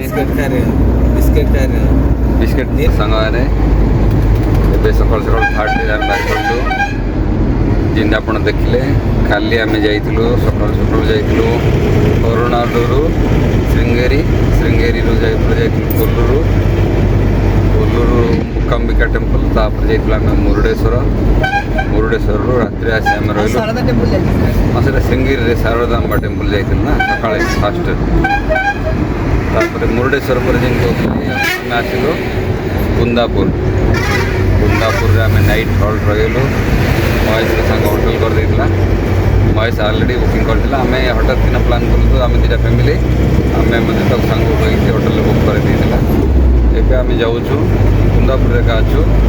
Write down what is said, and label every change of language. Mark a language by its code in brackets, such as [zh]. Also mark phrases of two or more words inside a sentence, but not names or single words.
[hi] बिस्किट खा रहे हैं बिस्किट खा रहे हैं [or] ବିସ୍କିଟ ସାଙ୍ଗେ ଏବେ ସକାଳୁ ସକାଳୁ [en] third day [or] ଆମେ ବାହାରିଲୁ ଯେମିତି ଆପଣ ଦେଖିଲେ କାଲି ଆମେ ଯାଇଥିଲୁ ସକାଳୁ ଯାଇଥିଲୁ ଅରୁଣାଚଳରୁ ଶ୍ରୀଙ୍ଗେରୀରୁ ଯାଇଥିଲୁ କୋଲ୍ଲୁରୁ ମୁକାମ୍ବିକା ଟେମ୍ପଲ୍ ତାପରେ ଯାଇଥିଲୁ ଆମେ ମୁରୁଡ଼େଶ୍ୱରରୁ ରାତିରେ ଆସି ଆମେ ରହିଲୁ [hi] शारदा टेम्पल जाई [or] ହଁ ସେଇଟା ଶ୍ରୀଙ୍ଗେରୀରେ ଶାରଦାମ୍ବା ଟେମ୍ପଲ୍ ଯାଇଥିଲୁ ନା ସକାଳେ ଫାଷ୍ଟ ତାପରେ ମୁରୁଡ଼େଶ୍ୱର ପରେ ଯେମିତି କହୁଥିଲି ଆମେ ଆସିଲୁ କୁନ୍ଦାପୁରରେ ଆମେ [en] night halt [or] ରହିଗଲୁ ମହେଶର ସାଙ୍ଗ ହୋଟେଲ କରିଦେଇଥିଲା ମହେଶ [en] already booking [or] କରିଥିଲା ଆମେ ହଠାତ୍ କିନା ପ୍ଲାନ୍ କଲୁ ଆମେ ଦୁଇଟା ଫ୍ୟାମିଲି ଆମେ ମଧ୍ୟ ତାକୁ ସାଙ୍ଗ କହିକି ହୋଟେଲରେ ବୁକ୍ କରିଦେଇଥିଲା ଏବେ ଆମେ ଯାଉଛୁ କୁନ୍ଦାପୁରରେ ଏକା ଅଛୁ